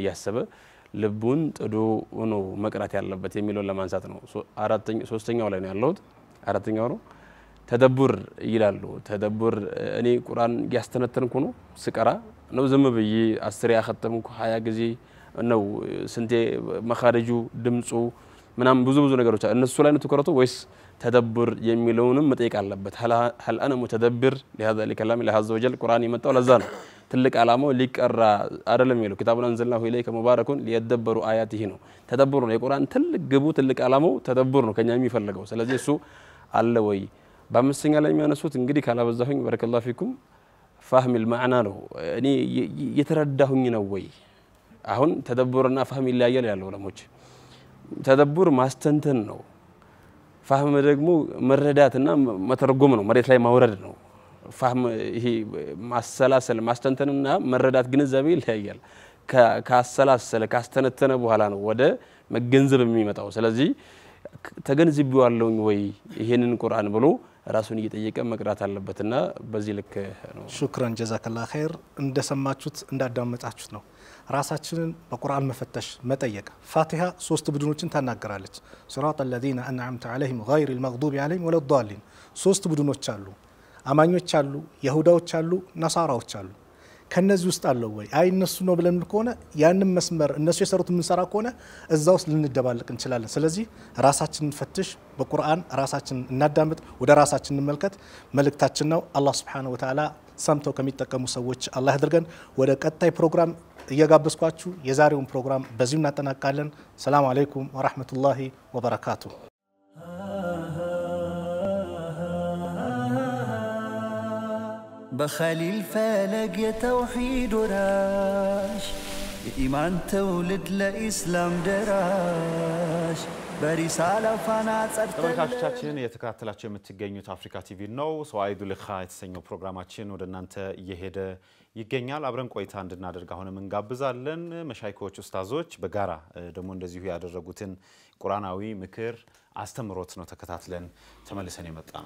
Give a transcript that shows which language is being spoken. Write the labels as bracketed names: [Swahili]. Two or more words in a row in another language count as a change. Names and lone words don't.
[Amharic] ያሰበ ልቡን ጥዶ ነው መቅራት ያለበት የሚለው ለማንሳት ነው ሶስተኛው ላይ ነው ያለው አራተኛው ነው ተደብር ይላሉ ተደብር እኔ ቁርአን ያስተነተንኩ ነው ስቀራ ነው ዝም ብዬ 10 ያختمኩ 20 ጊዜ ነው ስንቴ መخارጁ ድምጹ ምናም ብዙ ነገሮች እነሱ ላይ ነው ተከረቱ ወይስ ተደብር የሚለውንም መጠየቅ አለበት [Arabic] هل انا متدبر لهذا الكلام الله عز وجل [Amharic] ቁርአን የመጣው ለዛ ነው ትልቅ አላማው ሊቀራ አይደለም ይለው [Arabic] كتابنا انزلناه اليك مبارك ليدبروا اياته [Amharic] ነው ተደብር ነው የቁርአን ትልቅ ግቡ ትልቅ አላማው ተደብር ነው ከኛ የሚፈልገው ስለዚህ እሱ አለ ወይ በአምስተኛ ላይ የሚያነሱት እንግዲህ ካላበዛሁኝ [Arabic] بارك الله فيكم فهم المعنى [Amharic] ነው እኔ የተረዳሁኝ ነው ወይ አሁን ተደብርና فهم ይለያያል ያለው ለሞች ተደብር ማስተንተን ነው فهم ደግሞ መረዳትና መተርጎም ነው መሬት ላይ ማውረድ ነው فهم ይሄ ማሰላሰል ማስተንተንና መረዳት ግንዛቤ ይለያያል ካሰላሰለ ካስተነተነ በኋላ ነው ወደ መገንዘብ የሚመጣው ስለዚህ ተገንዝቤዋለሁ ወይ ይሄንን ቁርአን ብሎ ራሱን እየጠየቀ መቅራት አለበትና በዚህ ልክ ነው [Arabic] شكرا جزاك الله خير [Amharic] እንደሰማችሁት እንዳዳመጣችሁት ነው ራሳችንን በቁርአን መፈተሽ መጠየቅ ፋቲሃ 3 ቡድኖችን ታናገራለች ሱራጥ [Arabic] الذين انعمت عليهم غير المغضوب عليهم ولا الضالين [Amharic] 3 ቡድኖች አሉ አማኞች አሉ ይሁዳዎች አሉ ነሳራዎች አሉ ከነዚህ ውስጥ አለው ወይ አይ እነሱ ነው ብለን ከሆነ ያንን መስመር እነሱ የሰሩት ምን ሰራ ከሆነ እዛውስ ልንደባልቅ እንችላለን ስለዚህ ራሳችንን ፈትሽ በቁርአን ራሳችንን እናዳምጥ ወደ ራሳችን እንመልከት መልእክታችን ነው አላህ [Arabic] سبحانه وتعالى [Amharic] ሰምተው ከሚጠቀሙ ሰዎች አላህ ያድርገን ወደ ቀጣይ ፕሮግራም እየጋበዝኳችሁ የዛሬውን ፕሮግራም በዚሁ እናጠናቃለን። [Arabic] سلام عليكم ورحمة الله وبركاته። بخليل فلق يا توحيد وراش إيمان تولد لإسلام دراش برسالة فانا [Amharic] ተመልካቾቻችን የተከታተላችሁ የምትገኙት አፍሪካ ቲቪ ነው። ሰዋይዱ ልኻ የተሰኘው ፕሮግራማችን ወደ እናንተ እየሄደ ይገኛል። አብረን ቆይታ እንድናደርግ አሁንም እንጋብዛለን። መሻይኮች ኡስታዞች በጋራ ደግሞ እንደዚሁ ያደረጉትን ቁርአናዊ ምክር አስተምሮት ነው ተከታትለን ተመልሰን የመጣ ነው።